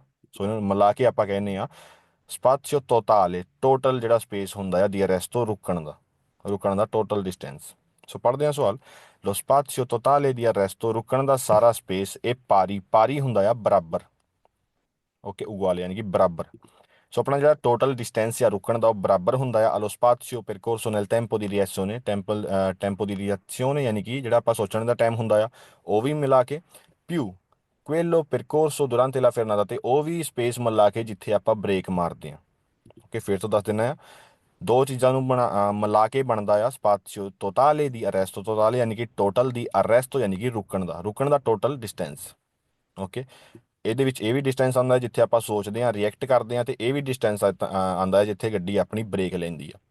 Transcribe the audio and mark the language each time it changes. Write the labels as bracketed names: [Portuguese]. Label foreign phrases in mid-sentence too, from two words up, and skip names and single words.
[Punjabi] ਸੋ ਇਹਨਾਂ ਨੂੰ ਮਿਲਾ ਕੇ ਆਪਾਂ ਕਹਿੰਦੇ ਆ [Italian] spazio totale, [Punjabi] ਟੋਟਲ ਜਿਹੜਾ ਸਪੇਸ ਹੁੰਦਾ ਆ ਦੀ ਅਰੈਸਟੋ, ਰੁਕਣ ਦਾ [English] total distance. [Punjabi] ਸੋ ਪੜ੍ਹਦੇ ਹਾਂ ਸਵਾਲ। [Italian] lo spazio totale di arresto, [Punjabi] ਰੁਕਣ ਦਾ ਸਾਰਾ ਸਪੇਸ, ਇਹ ਪਾਰੀ ਹੁੰਦਾ ਆ ਬਰਾਬਰ, ਓਕੇ, ਉਗਾਲੇ ਯਾਨੀ ਕਿ ਬਰਾਬਰ। ਸੋ ਆਪਣਾ ਜਿਹੜਾ [English] total distance [Punjabi] ਆ ਰੁਕਣ ਦਾ, ਉਹ ਬਰਾਬਰ ਹੁੰਦਾ ਆ [Italian] allo spazio percorso nel tempo di reazione, tempo di reazione, [Punjabi] ਯਾਨੀ ਕਿ ਜਿਹੜਾ ਆਪਾਂ ਸੋਚਣ ਦਾ ਟਾਈਮ ਹੁੰਦਾ ਆ ਉਹ ਵੀ ਮਿਲਾ ਕੇ, ਪਿਊ [Italian] quello percorso durante la frenata, [Punjabi] ਤੇ ਉਹ ਵੀ ਸਪੇਸ ਮਿਲਾ ਕੇ ਜਿੱਥੇ ਆਪਾਂ ਬ੍ਰੇਕ ਮਾਰਦੇ ਆ। ਓਕੇ, ਫਿਰ ਤੋਂ ਦੱਸ ਦਿੰਦਾ ਆ, ਦੋ ਚੀਜ਼ਾਂ ਨੂੰ ਮਿਲਾ ਕੇ ਬਣਦਾ ਆ [Italian] spazio totale di arresto totale, [Punjabi] ਯਾਨੀ ਕਿ [Italian] totale di arresto, [Punjabi] ਯਾਨੀ ਕਿ ਰੁਕਣ ਦਾ [English] total distance. [Punjabi] ਓਕੇ, ਇਹਦੇ ਵਿੱਚ ਇਹ ਵੀ ਡਿਸਟੈਂਸ ਆਉਂਦਾ ਜਿੱਥੇ ਆਪਾਂ ਸੋਚਦੇ ਹਾਂ, ਰਿਐਕਟ ਕਰਦੇ ਹਾਂ, ਤੇ ਇਹ ਵੀ ਡਿਸਟੈਂਸ ਆਉਂਦਾ ਹੈ ਜਿੱਥੇ ਗੱਡੀ ਆਪਣੀ ਬ੍ਰੇਕ ਲੈਂਦੀ ਆ।